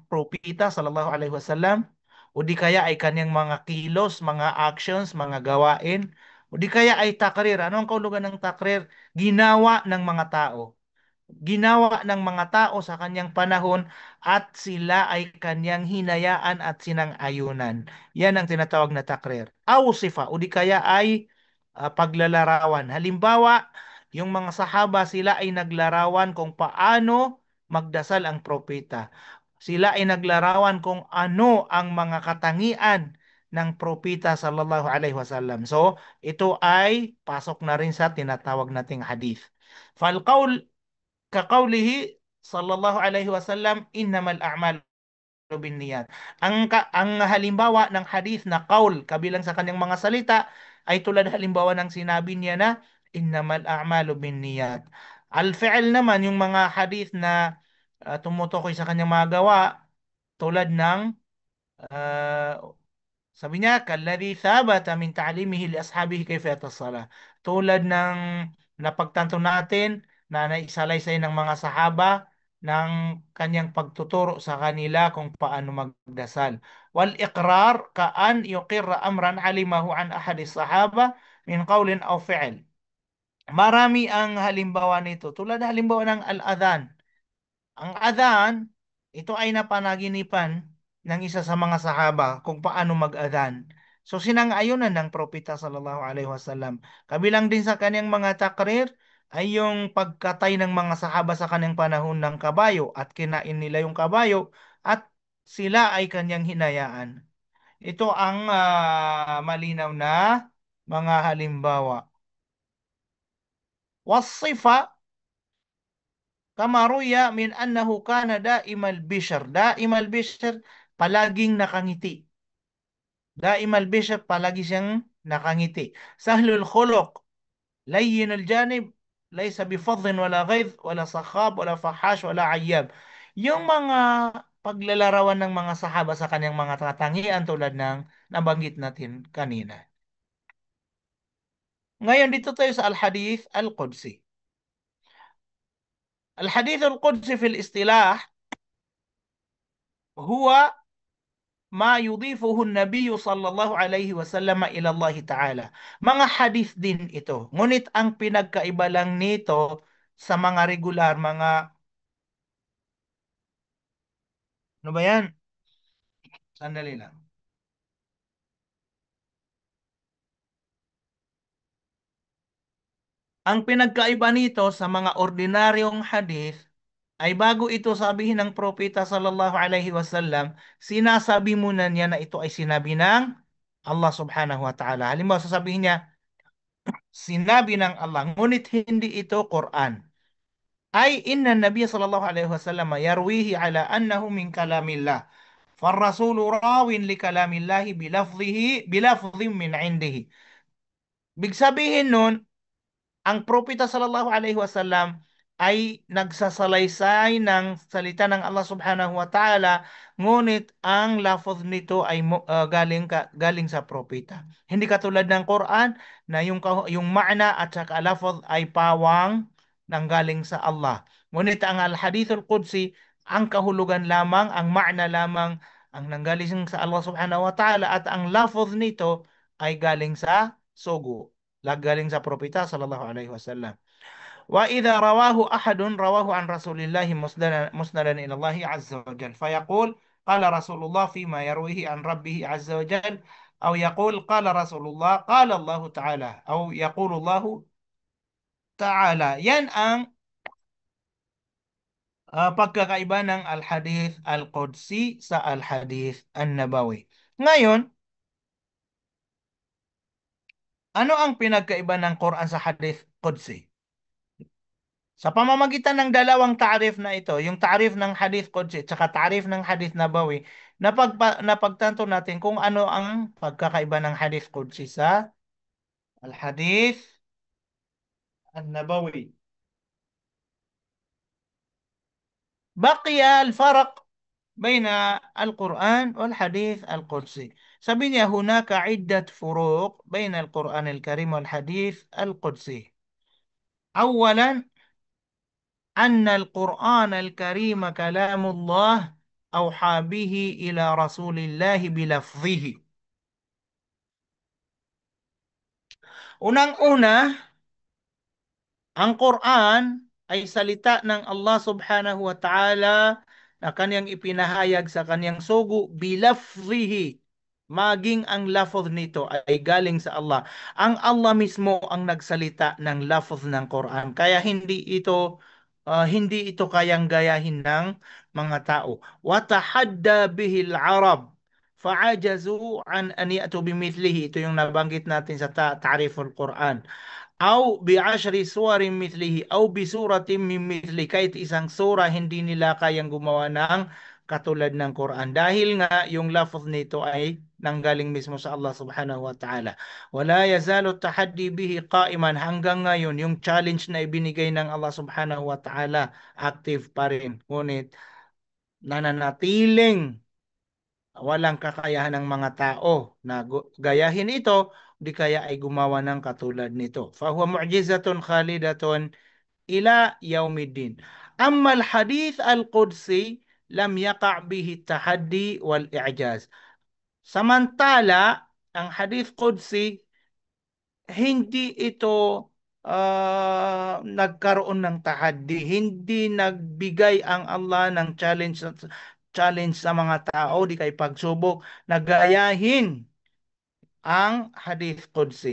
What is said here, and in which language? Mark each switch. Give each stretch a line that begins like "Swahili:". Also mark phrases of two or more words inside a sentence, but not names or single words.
Filipino: propeta
Arabic: صلى الله عليه وسلم
Filipino: o di kaya ay kanyang mga kilos, mga actions, mga gawain o di kaya ay takrir. Ano ang kahulugan ng takrir? Ginawa ng mga tao. Ginawa ng mga tao sa kanyang panahon at sila ay kanyang hinayaan at sinang-ayunan. Yan ang tinatawag na takrir. Aw sifa o di kaya ay paglalarawan. Halimbawa, yung mga sahaba sila ay naglarawan kung paano magdasal ang propeta. Sila ay naglarawan kung ano ang mga katangian ng propeta
Arabic: صلى الله عليه وسلم.
Filipino: So, ito ay pasok na rin sa tinatawag nating hadith.
Arabic: فالقول كقوله صلى الله عليه وسلم إنما الأعمال بالنيات.
Filipino: Ang halimbawa ng hadith na kaul kabilang sa kanyang mga salita ay tulad halimbawa ng sinabi niya na
Arabic: إنما الأعمال بالنيات.
Filipino: Al-fi'l naman yung mga hadith na tumutukoy sa kanyang mga gawa tulad ng ah, sabi niya,
Arabic: كالذي ثبت من تعليمه لأصحابه كيف يصلي.
Filipino: Tulad ng napagtanto natin na naisalaysay ng mga sahaba ng kanyang pagtuturo sa kanila kung paano magdasal.
Arabic: والإقرار كأن يقر أمرا علمه عن أحد الصحابة من قول أو فعل.
Filipino: Marami ang halimbawa nito. Tulad halimbawa ng al-adhan. Ang adhan, ito ay napanaginipan ng isa sa mga sahaba kung paano mag-adhan. So sinang-ayunan ng propeta
Arabic: صلى الله عليه وسلم.
Filipino: Kabilang din sa kanyang mga takrir ay yung pagkatay ng mga sahaba sa kanyang panahon ng kabayo at kinain nila yung kabayo at sila ay kanyang hinayaan. Ito ang malinaw na mga halimbawa.
Arabic: وصفة كما روي من أنه كان دائم البشر. دائم البشر,
Filipino: palaging nakangiti.
Arabic: دائم البشر,
Filipino: palagi siyang nakangiti.
Arabic: سهل الخلق لين الجانب ليس بفظ ولا غليظ ولا صخاب ولا فحاش ولا عياب.
Filipino: Yung mga paglalarawan ng mga sahaba sa kanyang mga katangian tulad ng nabanggit natin kanina. Ngayon dito tayo sa
Arabic: الحديث القدسي. الحديث القدسي في الاصطلاح هو ما يضيفه النبي صلى الله عليه وسلم إلى الله تعالى.
Filipino: Mga hadith din ito. Ngunit ang pinagkaiba lang nito sa mga regular, mga ano ba yan? Sandali lang. Ang pinagkaiba nito sa mga ordinaryong hadith ay bago ito sabihin ng propeta
Arabic: صلى الله عليه وسلم,
Filipino: sinasabi muna niya na ito ay sinabi ng Allah
Arabic: سبحانه وتعالى.
Filipino: Halimbawa, sasabihin niya, sinabi ng Allah, ngunit hindi ito Quran.
Arabic: أي إن النبي صلى الله عليه وسلم يرويه على أنه من كلام الله. فالرسول راو لكلام الله بلفظه بلفظ من عنده.
Filipino: Big sabihin nun, ang propeta
Arabic: صلى الله عليه وسلم
Filipino: ay nagsasalaysay ng salita ng Allah
Arabic: سبحانه وتعالى,
Filipino: ngunit ang lafaz nito ay galing sa propeta. Hindi katulad ng Quran na yung ma'na at saka lafaz ay pawang nanggaling sa Allah. Ngunit ang
Arabic: الحديث القدسي,
Filipino: ang kahulugan lamang, ang ma'na lamang ang nanggaling sa Allah
Arabic: سبحانه وتعالى
Filipino: at ang lafaz nito ay galing sa sugo. Galing sa propeta
Arabic: صلى الله عليه وسلم وإذا رواه أحد رواه عن رسول الله مسندا إلى الله عز وجل فيقول قال رسول الله فيما يرويه عن ربه عز وجل أو يقول قال رسول الله قال الله تعالى أو يقول الله تعالى.
Filipino: Yan ang pagkakaiba ng
Arabic: الحديث القدسي
Filipino: sa
Arabic: الحديث النبوي.
Filipino: Ngayon, ano ang pinagkaiba ng Quran sa
Arabic: حديث قدسي?
Filipino: Sa pamamagitan ng dalawang ta'rif na ito, yung ta'rif ng
Arabic: حديث قدسي
Filipino: at saka ta'rif ng
Arabic: حديث نبوي,
Filipino: napagtanto natin kung ano ang pagkakaiba ng
Arabic: حديث قدسي
Filipino: sa
Arabic: الحديث النبوي. بقي الفرق بين القرآن والحديث القدسي.
Filipino: sabi niya,
Arabic: هناك عدة فروق بين القرآن الكريم والحديث القدسي. أولا أن القرآن الكريم كلام الله أوحى به إلى رسول الله بلفظه.
Filipino: Unang-una, ang Quran ay salita ng Allah
Arabic: سبحانه وتعالى
Filipino: na kanyang ipinahayag sa kanyang sugo bilafzihi. Maging ang lafz nito ay galing sa Allah. Ang Allah mismo ang nagsalita ng lafz ng Quran. Kaya hindi ito kayang gayahin ng mga tao.
Arabic: وتحدى به العرب. فعجزوا أن يأتوا بمثله.
Filipino: Ito yung nabanggit natin sa
Arabic: تعريف القرآن. أو بعشر سور مثله أو بسورة من مثله,
Filipino: kahit isang sura hindi nila kayang gumawa ng katulad ng Quran dahil nga yung lafz nito ay nanggaling mismo sa Allah
Arabic: سبحانه وتعالى. ولا يزال التحدي به قائما,
Filipino: hanggang ngayon yung challenge na ibinigay ng Allah
Arabic: سبحانه وتعالى
Filipino: active pa rin, ngunit nananatiling walang kakayahan ng mga tao na gayahin ito, di kaya ay gumawa ng katulad nito.
Arabic: فهو معجزة خالدة إلى يوم الدين. أما الحديث القدسي لم يقع به التحدي والإعجاز.
Filipino: Samantala, ang
Arabic: حديث قدسي,
Filipino: hindi ito nagkaroon ng tahaddi. Hindi nagbigay ang Allah ng challenge sa mga tao, di kay pagsubok na gayahin ang
Arabic: حديث قدسي.